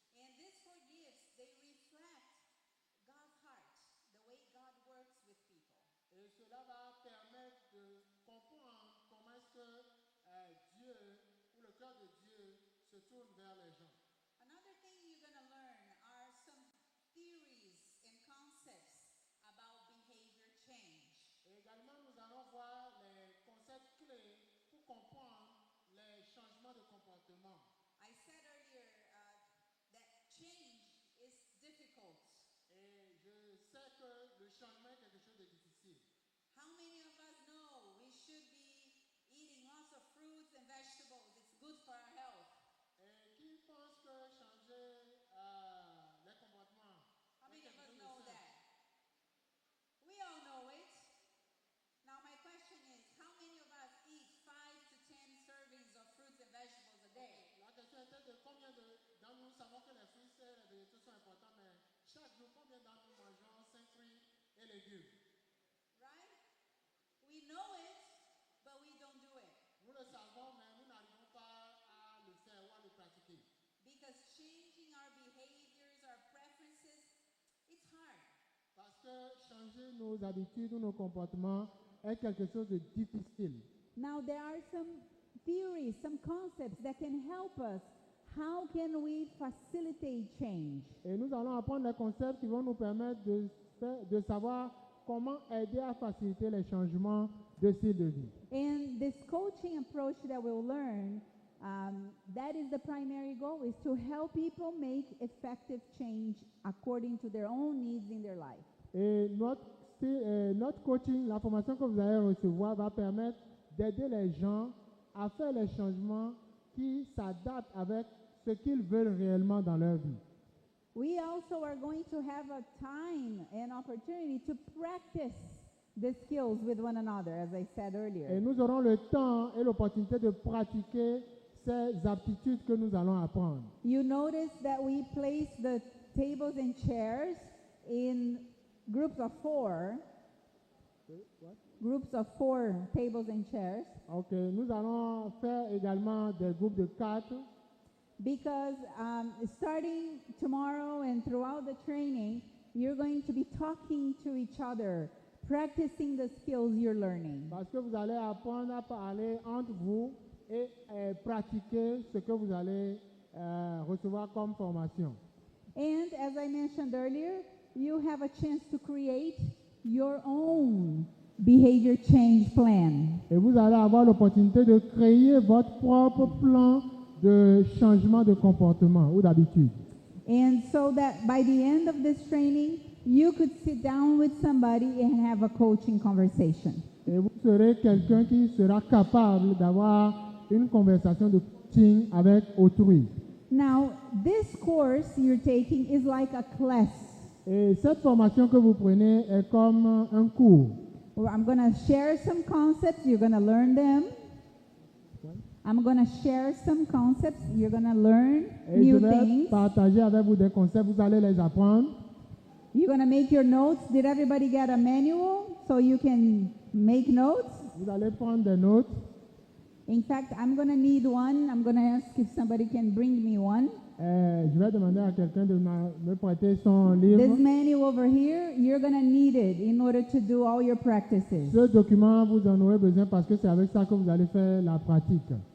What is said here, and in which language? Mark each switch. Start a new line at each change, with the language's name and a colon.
English: And these 4 gifts, they reflect God's heart, the way God works with people.
French: Et cela va permettre de comprendre comment est-ce que Dieu, ou le cœur de Dieu, se tourne vers les gens.
English: Another thing you're going to learn are some theories and concepts about behavior change.
French: Et également, nous allons voir les concepts clés pour comprendre les changements de comportement.
English: I said earlier that change is difficult.
French: Et je sais que le changement est quelque chose de difficile.
English: How many of us know we should be eating lots of fruits and vegetables? It's good for our health.
French: Et qui pense que changer les comportements?
English: How many of us know that? We all know it. Now my question is, how many of us eat 5 to 10 servings of fruits and vegetables a day?
French: La question était de combien d'entre nous savons que les fruits et les végétaux sont importants, mais chaque jour, combien d'entre nous mangeons 5 fruits et légumes?
English: Right? We know it, but we don't do it.
French: Nous le savons, mais nous n'arrivons pas à le faire ou à le pratiquer.
English: Because changing our behaviors, our preferences, it's hard.
French: Parce que changer nos habitudes ou nos comportements est quelque chose de difficile.
English: Now there are some theories, some concepts that can help us. How can we facilitate change?
French: Et nous allons apprendre les concepts qui vont nous permettre de savoir comment aider à faciliter les changements de style de vie.
English: And this coaching approach that we'll learn, that is the primary goal, is to help people make effective change according to their own needs in their life.
French: Et notre coaching, la formation que vous allez recevoir va permettre d'aider les gens à faire les changements qui s'adaptent avec ce qu'ils veulent réellement dans leur vie.
English: We also are going to have a time and opportunity to practice the skills with one another, as I said earlier.
French: Et nous aurons le temps et l'opportunité de pratiquer ces aptitudes que nous allons apprendre.
English: You notice that we place the tables and chairs in groups of 4. What? Groups of 4 tables and chairs.
French: Ok, nous allons faire également des groupes de 4.
English: Because starting tomorrow and throughout the training, you're going to be talking to each other, practicing the skills you're learning.
French: Parce que vous allez apprendre à parler entre vous et pratiquer ce que vous allez recevoir comme formation.
English: And as I mentioned earlier, you have a chance to create your own behavior change plan.
French: Et vous allez avoir l'opportunité de créer votre propre plan de changement de comportement ou d'habitude.
English: And so that by the end of this training, you could sit down with somebody and have a coaching conversation.
French: Et vous serez quelqu'un qui sera capable d'avoir une conversation de coaching avec autrui.
English: Now, this course you're taking is like a class.
French: Et cette formation que vous prenez est comme un cours.
English: I'm going to share some concepts, you're going to learn them. I'm going to share some concepts, you're going to learn
French: Et je
English: new
French: vais
English: things.
French: partager avec vous des concepts, vous allez les apprendre.
English: You're going to make your notes. Did everybody get a manual so you can make notes?
French: Vous allez prendre des notes.
English: In fact, I'm going to need one. I'm going to ask if somebody can bring me one.
French: Je vais demander à quelqu'un de me prêter son livre.
English: This manual over here, you're going to need it in order to do all your practices.
French: Ce document, vous en aurez besoin parce que c'est avec ça que vous allez faire la pratique.